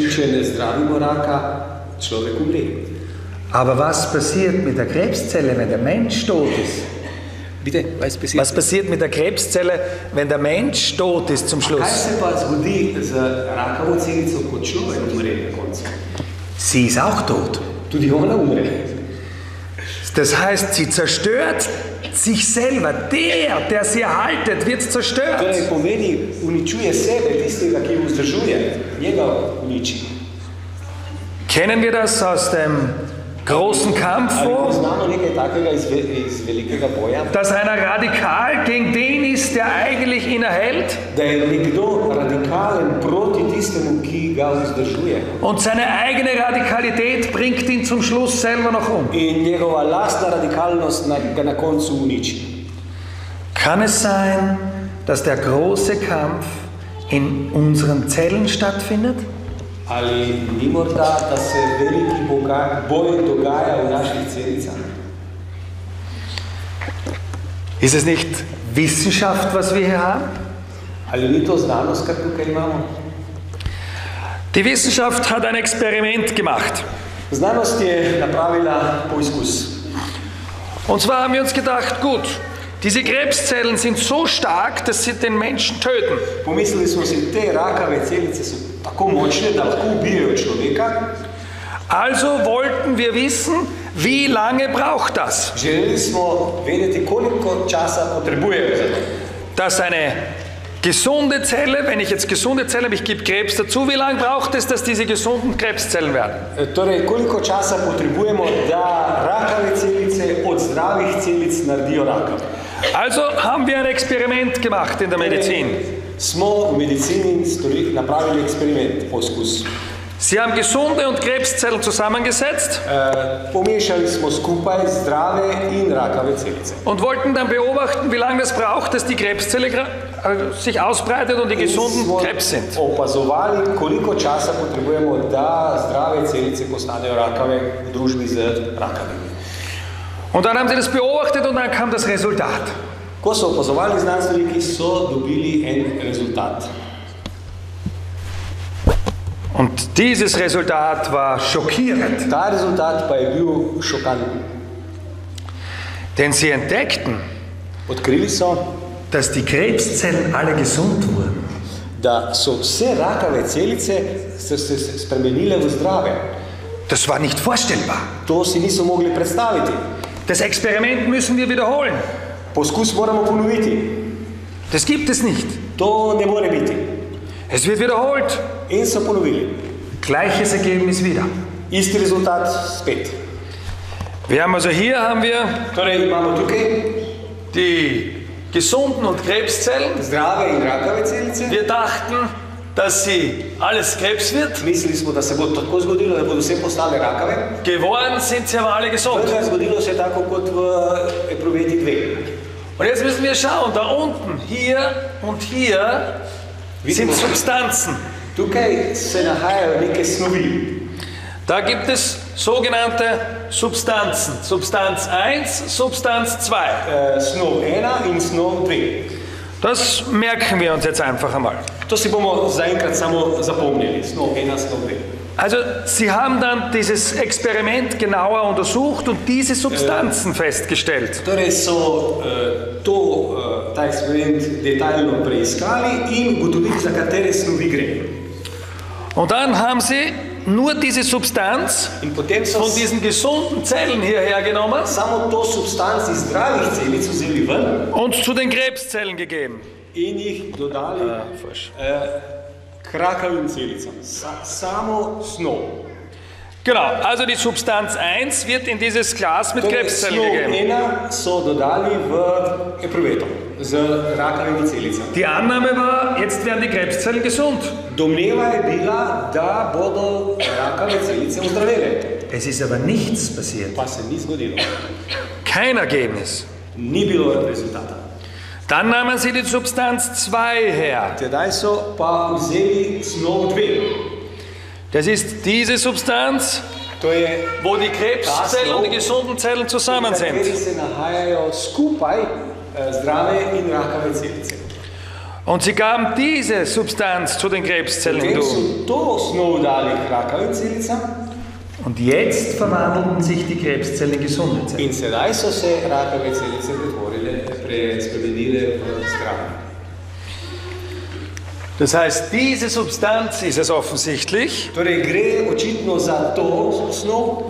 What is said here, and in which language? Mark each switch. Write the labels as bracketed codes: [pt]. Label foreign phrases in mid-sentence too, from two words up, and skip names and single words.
[sl] In če ne zdravimo raka, človek umre. [de] Aber was passiert mit der Krebszelle, wenn der Mensch tot ist? Bitte, Was passiert mit der Krebszelle, wenn der Mensch tot ist zum [sl] Kaj [de] Schluss? [sl] se pa zgodi z rakavo celico, ko človek umre na koncu? [de] Sie ist auch tot. [sl] Tudi ona umre. [de] Das heißt, sie zerstört sich selber. Der sie erhaltet, wird zerstört. [sl] Torej pomeni, uničuje sebe, tistega, ki jo vzdržuje, njega uniči. [de] Kennen wir das aus dem großen Kampf, [sl] Ali [de] wo [sl] poznamo nekaj takega iz velikega boja? [de] dass einer radikal gegen den ist, der eigentlich ihn erhält [sl] Da je nekdo radikalen proti tistemu, ki ga vzdržuje. [de] und seine eigene Radikalität bringt ihn zum Schluss selber noch um. [sl] In njegova lastna radikalnost ga na koncu uniči. [de] Kann es sein, dass der große Kampf in unseren Zellen stattfindet? [sl] Ali ni morda, da se veliki boj dogaja v naših celicah? [de] Ist es nicht Wissenschaft, was wir hier haben? [sl] Ali ni to znanost, kar tukaj imamo? [de] Die Wissenschaft hat ein Experiment gemacht. [sl] Znanost je napravila poizkus. [de] Und zwar haben wir uns gedacht, gut, diese Krebszellen sind so stark, dass sie den Menschen töten. [sl] Pomislili smo si, te rakave celice so tako močne, da lahko ubijajo človeka. [de] Also wollten wir wissen, wie lange braucht das, [sl] Želeli smo vedeti, koliko časa potrebujejo za to. [de] dass eine Gesunde Zelle, wenn ich jetzt gesunde Zelle habe, ich gebe Krebs dazu, wie lange braucht es, dass diese gesunden Krebszellen werden? [sl] Torej, koliko časa potrebujemo, da rakave celice od zdravih celic naredijo raka? [de] Also haben wir ein Experiment gemacht in der Medizin. [sl] Smo v medicini napravili eksperiment, poskus. [de] Sie haben gesunde und Krebszellen zusammengesetzt [sl] Pomešali smo skupaj zdrave in rakave celice. [de] und wollten dann beobachten, wie lange es braucht, dass die Krebszelle sich ausbreitet und die gesunden Krebs sind. [sl] Opazovali, koliko časa potrebujemo, da zdrave celice postanejo rakave v družbi z rakavimi. [de] Und dann haben sie das beobachtet und dann kam das Resultat. [sl] Ko so opazovali znanstveniki, so dobili en rezultat. [de] Und dieses Resultat war schockierend, [sl] Ta rezultat pa je bil šokanten. [de] denn sie entdeckten, [sl] Odkrili so, [de] dass die Krebszellen alle gesund wurden. [sl] da so vse rakave celice se spremenile v zdrave. [de] Das war nicht vorstellbar. [sl] To si niso mogli predstaviti. [de] Das Experiment müssen wir wiederholen. [sl] Poskus moramo ponoviti. [de] Das gibt es nicht. [sl] To ne more biti. [de] Es wird wiederholt. [sl] In so ponovili. [de] Gleiches Ergebnis wieder. [sl] Isti rezultat spet. [de] Wir haben also hier [sl] Torej imamo tukaj [de] die gesunden und Krebszellen. [sl] zdrave in rakave celice. [de] Wir dachten, dass sie alles Krebs wird. [sl] Mislili smo, da se bo tako zgodilo, da bodo vse postale rakave. [de] Geworden sind sie aber alle gesund. [sl] Vendar zgodilo se je tako kot v epruveti 2. [de] Und jetzt müssen wir schauen, da unten, hier und hier sind Substanzen. [sl] Tukaj se nahajajo neke snovi. [de] Da gibt es sogenannte Substanzen. Substanz 1, Substanz 2. [sl] Snov 1 in snov 2. [de] Das merken wir uns jetzt einfach einmal. [sl] To si bomo zaenkrat samo zapomnili. Snov 1, snov 2. [de] Also Sie haben dann dieses Experiment genauer untersucht und diese Substanzen festgestellt. [sl] Torej so ta eksperiment detaljno preiskali in ugotovili, za katere snovi gre. [de] Und dann haben Sie nur diese Substanz [sl] In potem so [de] von diesen gesunden Zellen hierher genommen [sl] samo to substanc iz zdravih celic vzeli ven [de] und zu den Krebszellen gegeben. [sl] in jih dodali k rakavim celicam. Samo snov. [de] Genau, also die Substanz 1 wird in dieses Glas mit [sl] Torej, [de] Krebszellen [sl] snov [de] gegeben. [sl] 1 so dodali v epruveto z rakavimi celicami. [de] Die Annahme war, jetzt werden die Krebszellen gesund. [sl] Domneva je bila, da bodo rakave celice ozdravele. [de] Es ist aber nichts passiert. [sl] Pa se ni zgodilo. [de] Kein Ergebnis. [sl] Ni bilo rezultata. [de] Dann nahmen sie die Substanz 2 her. [sl] Tedaj so pa vzeli snov 2. [de] Das ist diese Substanz, [sl] To je [de] wo die Krebszellen und die gesunden Zellen zusammen [sl] v kateri [de] sind. [sl] se nahajajo skupaj zdrave in rakave celice. [de] Und sie gaben diese Substanz zu den Krebszellen [sl] Potem [de] hinzu. [sl] so to snov dali k rakavim celicam [de] Und jetzt verwandelten sich die Krebszellen in gesunde Zellen. [sl] in sedaj so se rakave celice spremenile v zdrave. [de] Das heißt, diese Substanz ist es offensichtlich, [sl] Torej gre očitno za to snov,